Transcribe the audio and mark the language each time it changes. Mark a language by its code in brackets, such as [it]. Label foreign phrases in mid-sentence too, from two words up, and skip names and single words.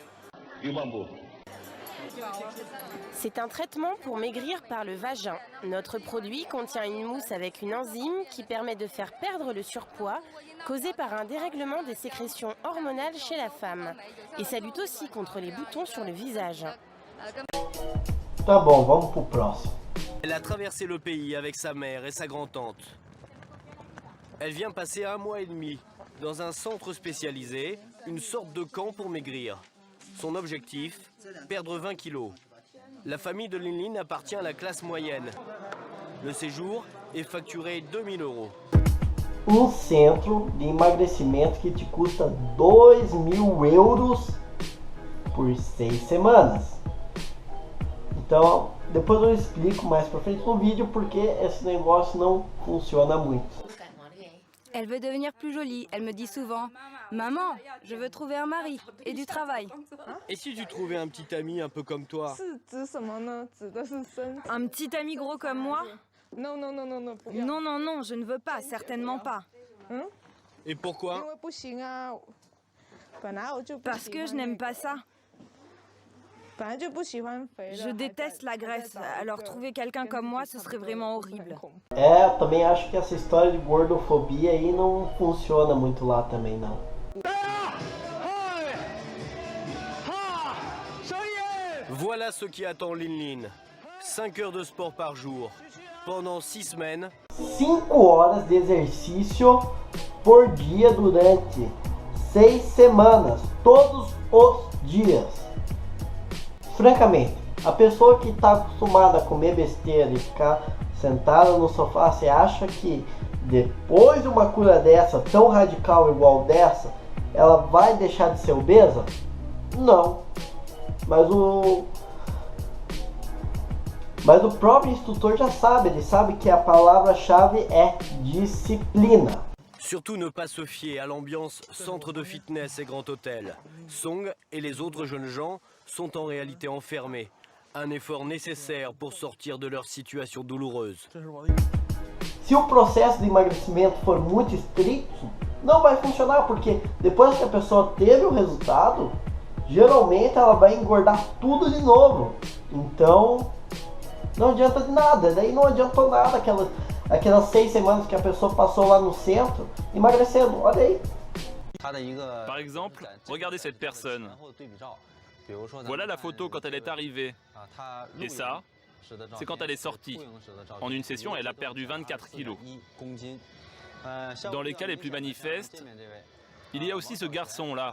[fr] C'est un traitement pour maigrir par le vagin. Notre produit contient une mousse avec une enzyme qui permet de faire perdre le surpoids causé par un dérèglement des sécrétions hormonales chez la femme. Et ça lutte aussi contre les boutons sur le visage. [pt] Tá bom, vamos pro próximo. [fr] Elle a traversé le pays avec sa mère et sa grand-tante. Elle vient passer 1 mois et demi dans un centre spécialisé, une sorte de camp pour maigrir. Son objectif, perdre 20 kilos. La famille de Linlin appartient à la classe moyenne. Le séjour est facturé 2000 €. [pt] Centro de emagrecimento que te custa 2.000 euros por 6 semanas. Então, depois eu explico mais pra frente no vídeo porque esse negócio não funciona muito. [fr] Elle veut devenir plus jolie. Elle me dit souvent « Maman, je veux trouver un mari et du travail. » Et si tu trouvais un petit ami un peu comme toi? Un petit ami gros comme moi? Non, je ne veux pas, certainement pas. Et pourquoi? Parce que je n'aime pas ça. Je déteste la graisse, alors trouver quelqu'un comme moi, ce serait vraiment horrible. [pt] Também acho que essa história de gordofobia aí não funciona muito lá também não. [fr] Voilà ce qui attend Linlin. 5 heures de sport par jour, pendant 6 semaines. [pt] 5 horas de exercício por dia durante 6 semanas, todos os dias. Francamente, a pessoa que está acostumada a comer besteira e ficar sentada no sofá, você acha que depois de uma cura dessa, tão radical igual dessa, ela vai deixar de ser obesa? Não. Mas o próprio instrutor já sabe, ele sabe que a palavra-chave é disciplina. [fr] Surtout ne pas se fier à l'ambiance centre de fitness et grand hôtel. Song et les autres jeunes gens sont en réalité enfermés. Un effort nécessaire pour sortir de leur situation douloureuse. [pt] Se o processo de emagrecimento for muito estrito, não vai funcionar, porque depois que a pessoa teve o resultado, geralmente ela vai engordar tudo de novo. Então, não adianta de nada. Daí não adiantou nada aquelas 6 semanas que a pessoa passou lá no centro emagrecendo. Olha aí. [fr] Par exemple, regardez cette personne. Voilà la photo quand elle est arrivée. Et ça, c'est quand elle est sortie. En une session, elle a perdu 24 kilos. Dans les cas les plus manifestes, il y a aussi ce garçon-là.